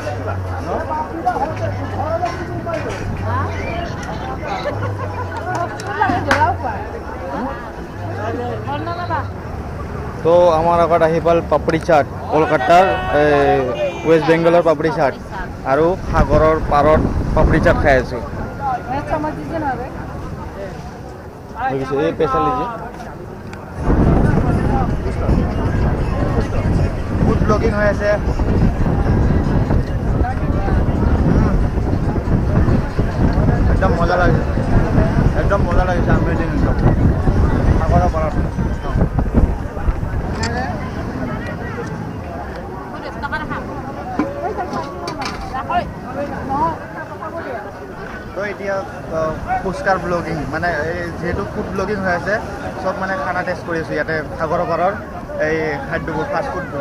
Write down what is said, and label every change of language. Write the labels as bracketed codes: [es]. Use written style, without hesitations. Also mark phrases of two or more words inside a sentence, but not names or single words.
[as] তো আমার আগত আহি পাল পাপড়ি চাট, কলকাতাৰ ৱেষ্ট বেংগলৰ পাপড়ি চাট আৰু সাগৰৰ পাৰত পাপড়ি চাট খাই আছোঁ। [hi] ये पैसा लीजिए। [en] food blogging [hi] हो ऐसे एकदम मजा लगे, अमेजिंग एकदम सागर पार। [as] তো এতিয়া ফুচকাৰ ব্লগিং মানে যেহেতু [en] food blogging [as] হৈ আছে, চব মানে খানা টেষ্ট কৰি আছোঁ ইয়াতে সাগৰৰ পাৰৰ এই খাদ্যবোৰ, [en] fast foodবোৰ।